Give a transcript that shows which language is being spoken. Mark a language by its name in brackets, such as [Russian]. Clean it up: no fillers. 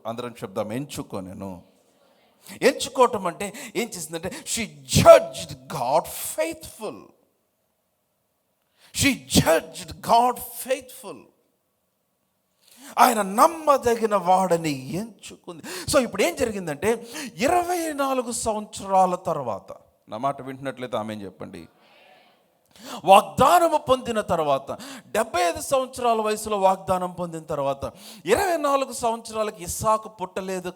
[Telugu] అందరం చెప్దాం, ఎంచుకొనెను. ఎంచుకోవటం అంటే ఏం చేసిందంటే [English] She judged God faithful. She judged God faithful. [Telugu] ఆయన నమ్మదగిన వాడని ఎంచుకుంది. సో ఇప్పుడు ఏం జరిగిందంటే 24 సంవత్సరాల తర్వాత, నా మాట వింటున్నట్లయితే ఆమేన్ చెప్పండి. వాగ్దానము పొందిన తర్వాత 75 సంవత్సరాల వయసులో వాగ్దానం పొందిన తర్వాత 24 సంవత్సరాలకి ఇస్సాకు పుట్టలేదు.